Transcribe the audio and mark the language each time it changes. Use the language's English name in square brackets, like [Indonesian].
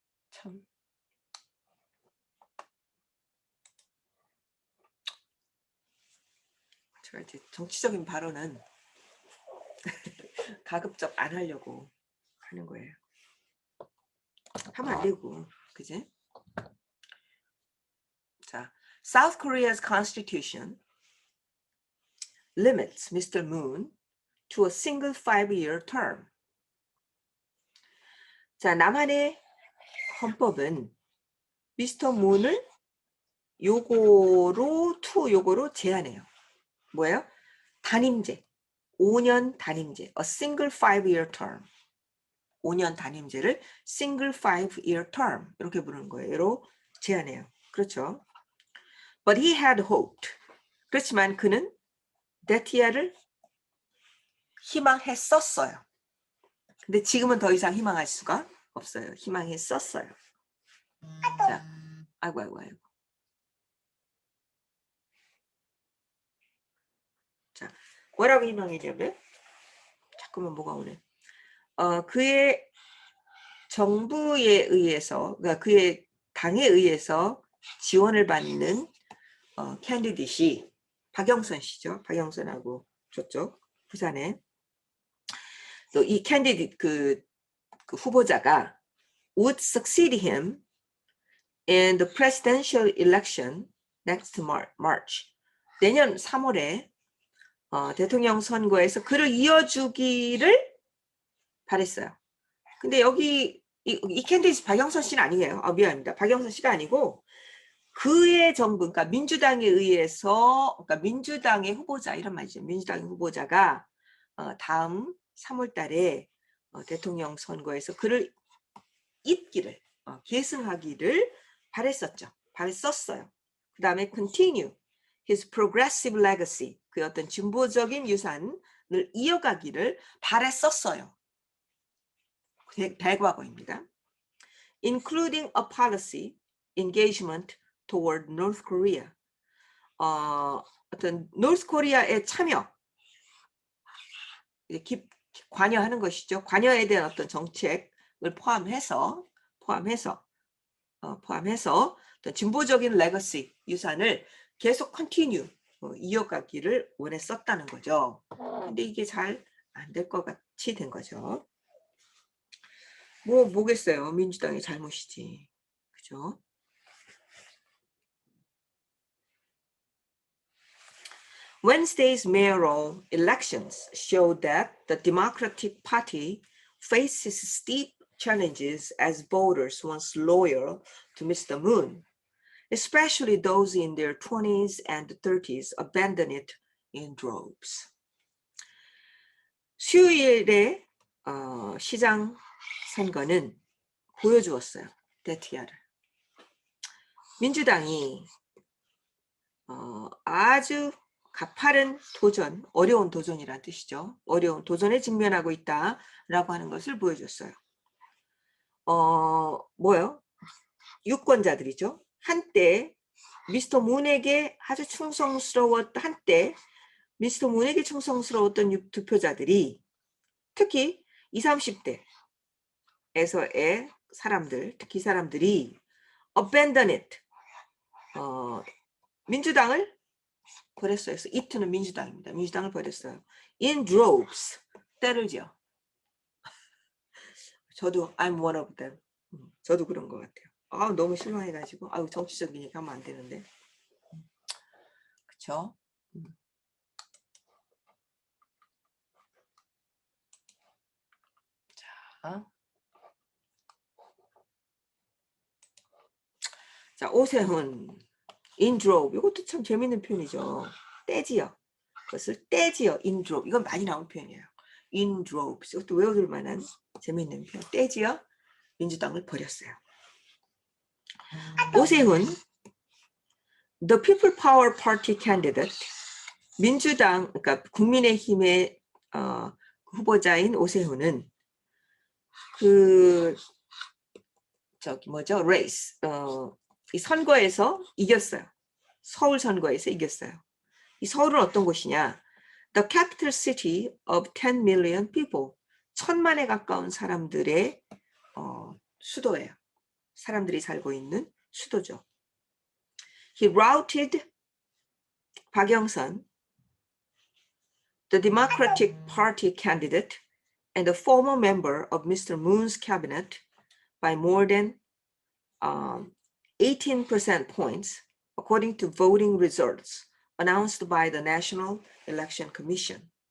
[Korean] 참 제가 이제 정치적인 발언은 가급적 안 하려고 하는 거예요. 하면 안 되고, 그지? [English] 자, South Korea's constitution limits Mr. Moon to a single 5-year term. [Korean] 자, 남한의 헌법은 미스터 문을 요거로 제한해요. 뭐예요? 단임제, 5년 단임제, [English] a single 5-year term. [Korean] 5년 단임제를 [English] single 5-year term [Korean] 이렇게 부르는 거예요. 로 제한해요. 그렇죠? [English] But he had hoped. [Korean] 그렇지만 그는 데티아를 희망했었어요. 근데 지금은 더 이상 희망할 수가 없어요. 희망했었어요. 자, 아이고. 자, 뭐라고 희망했냐면 자꾸만 뭐가 오네. 그의 정부에 의해서, 그러니까 그의 당에 의해서 지원을 받는 캔디데이시 박영선 씨죠. 박영선하고 저쪽 부산에 또 이 캔디데이트 그 후보자가 [English] would succeed him in the presidential election next March. [Korean] 내년 3월에 대통령 선거에서 그를 이어주기를 바랬어요. 근데 여기 이 캔디데이트 박영선 씨는 아니에요. 미안합니다. 박영선 씨가 아니고 그의 정부, 그러니까 민주당에 의해서, 그러니까 민주당의 후보자 이런 말이죠. 민주당의 후보자가 다음 3월 달에 대통령 선거에서 그를 잇기를, 계승하기를 바랬었어요. 그 다음에 [English] continue his progressive legacy, [Korean] 그 어떤 진보적인 유산을 이어가기를 바랬었어요. 대과거입니다. [English] including a policy engagement toward North Korea. [Korean] 어떤 North Korea의 참여, 관여하는 것이죠. 관여에 대한 어떤 정책을 포함해서 어떤 진보적인 레거시, 유산을 계속 컨티뉴, 이어가기를 원했었다는 거죠. 근데 이게 잘 안 될 것 같이 된 거죠. 뭐겠어요. 민주당의 잘못이지. 그죠? [English] Wednesday's mayoral elections showed that the Democratic Party faces steep challenges as voters once loyal to Mr. Moon, especially those in their 20s and 30s, abandon it in droves. [Korean] 수요일에 시장 선거는 보여주었어요. 데티아를. 민주당이 아주 가파른 도전, 어려운 도전이란 뜻이죠. 어려운 도전에 직면하고 있다라고 하는 것을 보여줬어요. 뭐요? 유권자들이죠. 한때 미스터 문에게 아주 충성스러웠던 한때 미스터 문에게 충성스러웠던 투표자들이 특히 20, 30대에서의 사람들, 특히 사람들이 [English] abandon it, [Korean] 민주당을 버렸어요. 그래서 it는 민주당입니다. 민주당을 버렸어요. [English] In droves, [Korean] 때를지요. 저도 [English] I'm one of them. [Korean] 저도 그런 것 같아요. 너무 실망해가지고 정치적인 얘기 하면 안 되는데. 그쵸? 자, 오세훈 [English] in drove. [Korean] 이것도 참 재밌는 표현이죠. 떼지요. 그것을 떼지요. [English] in drove. [Korean] 이건 많이 나온 표현이에요. [English] in droves. [Korean] 이것도 외워둘 만한 재밌는 표현. 떼지요. 민주당을 버렸어요. 오세훈 [English] The People Power Party candidate, [Korean] 민주당, 그러니까 국민의힘의 후보자인 오세훈은 레이스, 이 선거에서 이겼어요. 서울 선거에서 이겼어요. 이 서울은 어떤 곳이냐? [English] The capital city of 10 million people. [Korean] 1000만에 가까운 사람들의 수도예요. 사람들이 살고 있는 수도죠. [English] He routed 박영선, the Democratic Party candidate and a former member of Mr. Moon's cabinet by more than 18% points, according to voting results announced by the National Election Commission.